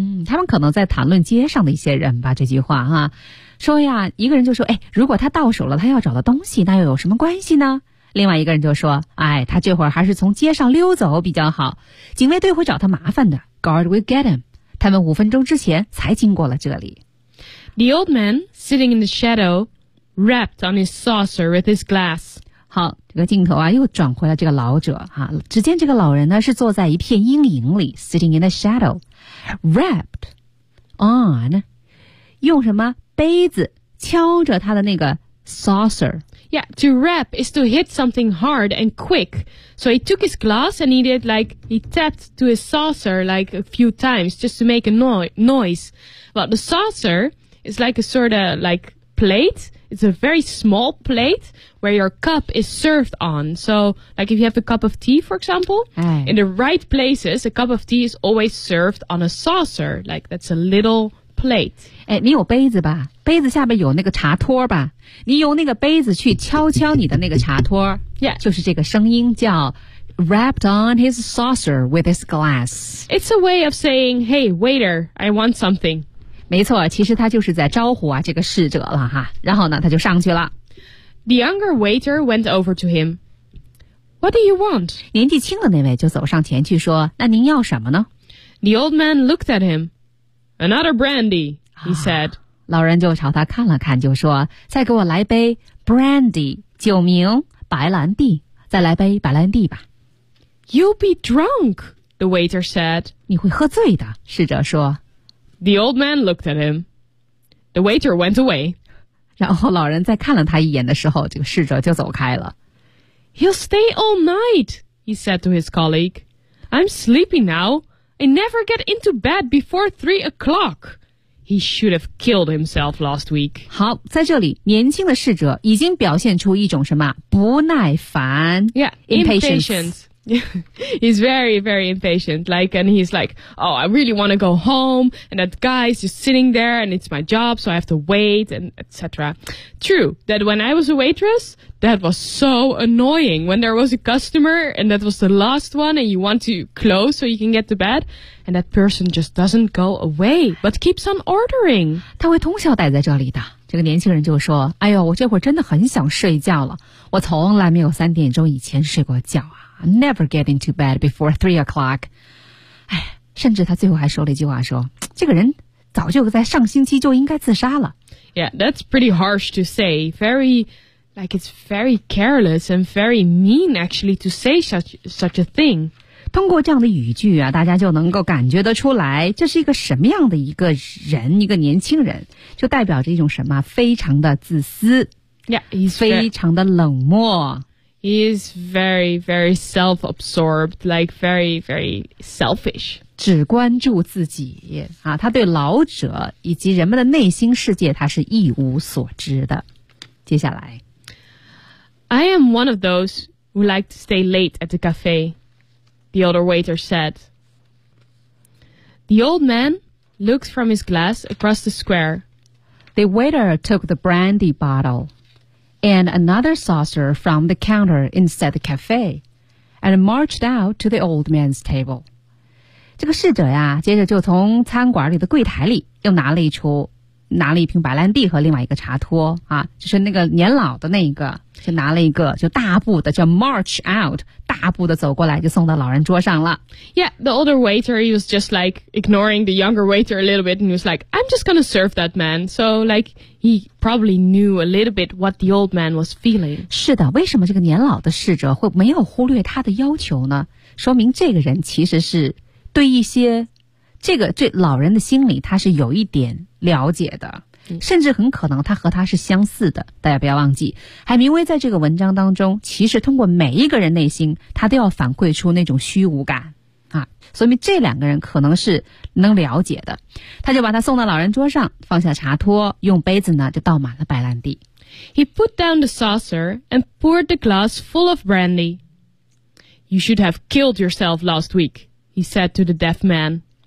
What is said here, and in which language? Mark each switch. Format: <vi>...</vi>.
<zh>他们可能在谈论街上的一些人吧这句话哈。说呀一个人就说哎，如果他到手了他要找的东西那又有什么关系呢另外一个人就说哎，他这会儿还是从街上溜走比较好警卫队会找他麻烦的</zh> <en>Guard will get him</en> <zh>他们五分钟之前才经过了这里</zh> <en>The old man sitting in the shadow rapped on his saucer with his glass</en> <zh>好这个镜头啊又转回了这个老者啊，只见这个老人呢是坐在一片阴影里</zh> <en>sitting in the shadow rapped on</en> <zh>用什么杯子敲着他的那个 saucer.</zh> <en>Yeah, to rap is to hit something hard and quick. So he took his glass and he did like, he tapped to his saucer like a few times just to make a noise. Well, the saucer is like a sort of like plate. It's a very small plate where your cup is served on. So like if you have a cup of tea, for example, in the right places, a cup of tea is always served on a saucer. Like that's a little... plate.</en> <zh>哎，你有杯子吧？杯子下面有那个茶托吧？你用那个杯子去敲敲你的那个茶托。</zh> <en>Yeah.</en> <zh>就是这个声音叫</zh> <en>rapped on his saucer with his glass. It's a way of saying, hey, waiter, I want something.</en> <zh>没错，其实他就是在招呼啊这个侍者了哈。然后呢，他就上去了。</zh> <en>The younger waiter went over to him. What do you want?</en> <zh>年纪轻的那位就走上前去说，那您要什么呢？</zh> <en>The old man looked at him. Another brandy, he said.、</en> <zh>啊、老人就朝他看了看就说再给我来杯 brandy, 酒名白兰地再来杯白兰地吧。</zh> <en>You'll be drunk, the waiter said.</en> <zh>你会喝醉的侍者说。</zh> <en>The old man looked at him. The waiter went away.</en> <zh>然后老人再看了他一眼的时候这个侍者就走开了。</zh> <en>He'll stay all night, he said to his colleague. I'm sleepy now. I never get into bed before 3 o'clock. He should have killed himself last week.</en> <zh>好，在这里，年轻的侍者已经表现出一种什么不耐烦</zh> <en>？Yeah, impatient. He's very, very impatient. Like, and he's like, "Oh, I really want to go home." And that guy is just sitting there, and it's my job, so I have to wait, and etc. True that when I was a waitress, that was so annoying. When there was a customer, and that was the last one, and you want to close so you can get to bed, and that person just doesn't go away but keeps on ordering.</en> <zh>他会通宵待在这里的。这个年轻人就说：“哎呦，我这会儿真的很想睡觉了。我从来没有三点钟以前睡过觉啊。”</zh> <en>Never get into bed before 3 o'clock.</en> <zh>哎，甚至他最后还说了一句话说，说这个人早就在上星期就应该自杀了。</zh> <en>Yeah, that's pretty harsh to say. Very, like it's very careless and very mean actually to say such a thing.</en> <zh>通过这样的语句啊，大家就能够感觉得出来，这是一个什么样的一个人，一个年轻人，就代表着一种什么，非常的自私。</zh> <en>Yeah, he's</en> <zh>非常的冷漠。</zh> <en>He is very, very self-absorbed, like very, very selfish.</en> <zh>只关注自己啊，他对老者以及人们的内心世界，他是一无所知的。接下来</zh> <en>I am one of those who like to stay late at the cafe, the older waiter said. The old man looked from his glass across the square. The waiter took the brandy bottle and another saucer from the counter inside the cafe and marched out to the old man's table.</en> <zh>这个侍者呀，接着就从餐馆里的柜台里又拿了一瓶白兰地和另外一个茶托啊，就是那个年老的那个，就拿了一个，就大步的叫 march out， 大步的走过来，就送到老人桌上了。</zh> <en>Yeah, the older waiter he was just like ignoring the younger waiter a little bit, and he was like, "I'm just gonna serve that man." So like he probably knew a little bit what the old man was feeling.</en> <zh>是的，为什么这个年老的侍者会没有忽略他的要求呢？说明这个人其实是对一些这个对老人的心理他是有一点了解的，甚至很可能他和他是相似的。大家不要忘记，海明威在这个文章当中其实通过每一个人内心他都要反馈出那种虚无感啊，说明这两个人可能是能了解的。他就把他送到老人桌上，放下茶托，用杯子呢就倒满了白兰地。</zh> <en>He put down the saucer and poured the glass full of brandy. You should have killed yourself last week, he said to the deaf man.</en>